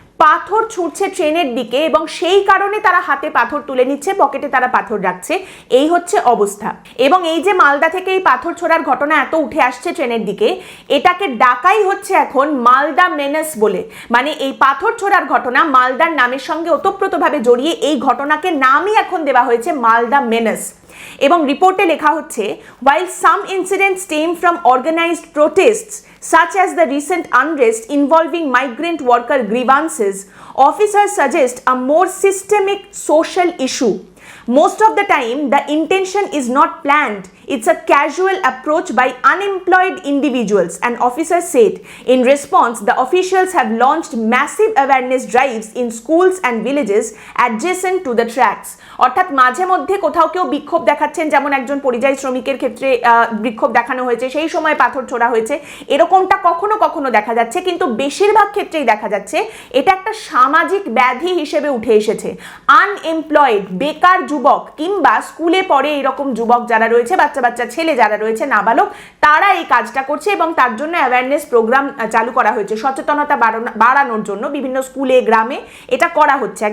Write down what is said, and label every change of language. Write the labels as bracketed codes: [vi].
[bn] পাথর ছুঁড়ছে ট্রেনের দিকে এবং সেই কারণে তারা হাতে পাথর তুলে নিচ্ছে, পকেটে তারা পাথর রাখছে, এই হচ্ছে অবস্থা। এবং এই যে মালদা থেকে এই পাথর ছোড়ার ঘটনা এত উঠে আসছে ট্রেনের দিকে, এটাকে ডাকাই হচ্ছে এখন মালদা মেনেস বলে। মানে এই পাথর ছোড়ার ঘটনা মালদার নামের সঙ্গে ওতপ্রোতভাবে জড়িয়ে এই ঘটনাকে নামই এখন দেওয়া হয়েছে মালদা মেনেস। এবং রিপোর্টে লেখা হচ্ছে, [en] while some incidents stem from organized protests such as the recent unrest involving migrant worker grievances, officers suggest a more systemic social issue. Most of the time, the intention is not planned. It's a casual approach by unemployed individuals, an officer said. In response, the officials have launched massive awareness drives in schools and villages adjacent to the tracks. [bn] অর্থাৎ মাঝে মধ্যে কোথাও কেউ বিক্ষোভ দেখাচ্ছেন, যেমন একজন পরিযায়ী শ্রমিকের ক্ষেত্রে বিক্ষোভ দেখানো হয়েছে, সেই সময় পাথর ছোড়া হয়েছে, এরকমটা কখনো কখনো দেখা যাচ্ছে। কিন্তু বেশিরভাগ ক্ষেত্রেই দেখা যাচ্ছে এটা একটা সামাজিক ব্যাধি হিসেবে উঠে এসেছে। আনএমপ্লয়েড, বেকার যুবক কিংবা স্কুলে পড়ে এরকম যুবক যারা রয়েছে, বাচ্চা বাচ্চা ছেলে যারা রয়েছে, নাবালক, তারা এই কাজটা করছে এবং তার জন্য অ্যাওয়ারনেস প্রোগ্রাম চালু করা হয়েছে, সচেতনতা বাড়ানোর জন্য বিভিন্ন স্কুলে গ্রামে এটা করা হচ্ছে।